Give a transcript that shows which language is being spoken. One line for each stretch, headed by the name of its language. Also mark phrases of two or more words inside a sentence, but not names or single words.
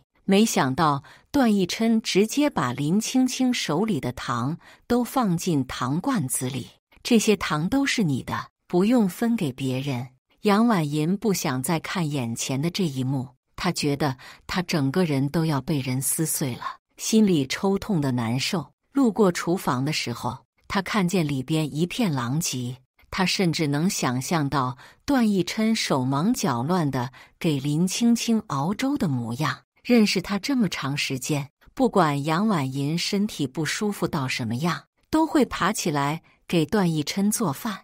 Chinese: 沒想到段奕琛直接把林青青手裡的糖都放進糖罐子裡，這些糖都是你的，不用分給別人。楊婉銀不想再看眼前的這一幕，她覺得她整個人都要被人撕碎了，心裡抽痛的難受。路過廚房的時候，她看見裡邊一片狼藉， 他甚至能想象到段奕琛手忙腳亂地給林青青熬粥的模樣。認識他這麼長時間，不管楊婉銀身體不舒服到什麼樣，都會爬起來給段奕琛做飯。